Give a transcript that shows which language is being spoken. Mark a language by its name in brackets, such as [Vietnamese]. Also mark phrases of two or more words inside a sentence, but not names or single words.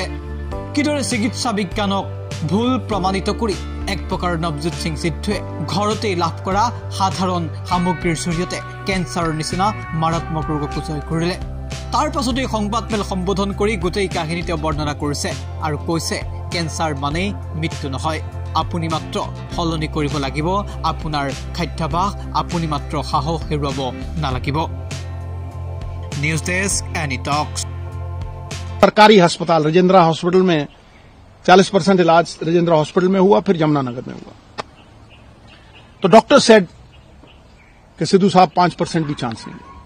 [Assamese] কিদৰে চিকিৎসা বিজ্ঞানক ভুল প্ৰমাণিত কৰি এক প্ৰকাৰ নৱজোৎ সিং সিদ্ধুৱে ঘৰতেই লাভ কৰা সাধাৰণ সামগ্ৰীৰ জৰিয়তে কেঞ্চাৰৰ নিচিনা মাৰাত্মক ৰোগকো জয় কৰিলে। তাৰ পাছতেই সংবাদমেল সম্বোধন কৰি গোটেই কাহিনী তেওঁ বৰ্ণনা কৰিছে আৰু কৈছে কেঞ্চাৰ মানেই মৃত্যু নহয়। আপুনি মাত্ৰ সলনি কৰিব লাগিব আপোনাৰ খাদ্যাভ্যাস, আপুনি মাত্ৰ সাহস হেৰুৱাব নালাগিব। [English] news desk any talks. [Hindi] सरकारी अस्पताल राजेंद्रा हॉस्पिटल में 40% इलाज राजेंद्रा हॉस्पिटल में हुआ, फिर यमुनानगर में हुआ। तो [English] doctor said [Hindi] कि सिद्धू साहब 5% भी चांस नहीं।